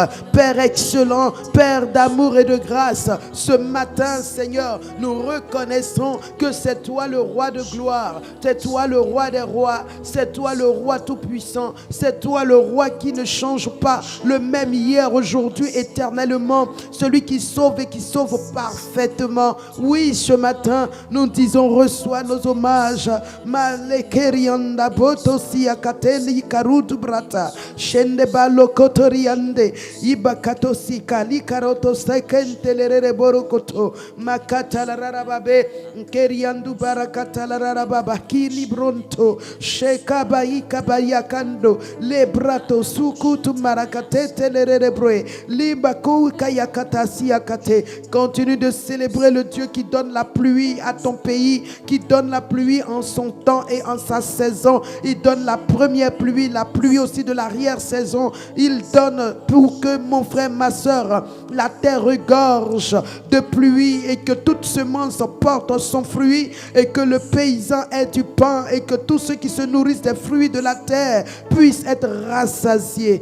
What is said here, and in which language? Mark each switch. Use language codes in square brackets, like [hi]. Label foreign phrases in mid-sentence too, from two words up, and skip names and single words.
[fr] Père excellent, Père d'amour et de grâce, ce matin, Seigneur, nous reconnaissons que c'est toi le roi de gloire, c'est toi le roi des rois, c'est toi le roi tout-puissant, c'est toi le roi qui ne change pas, le même hier, aujourd'hui, éternellement, celui qui sauve et qui sauve parfaitement. Oui, ce matin, nous disons, reçois nos hommages. Malekerianda botosi akateli karutu brata, shende balo kotoriande, ibakatosi kali karoto sekentelere borokoto, makata la rarababe, keriandu barakata la rarababa, kili bronto, shekabai kabayakando, lebra sukutu marakatete lerebre libakou kayakatasi akate. Continue de célébrer le Dieu qui donne la pluie à ton pays, qui donne la pluie en son temps et en sa saison. Il donne la première pluie, la pluie aussi de l'arrière-saison. Il donne pour que mon frère, ma soeur, la terre regorge de pluie et que toute semence porte son fruit et que le paysan ait du pain et que tous ceux qui se nourrissent des fruits de la terre puissent être rassasiés.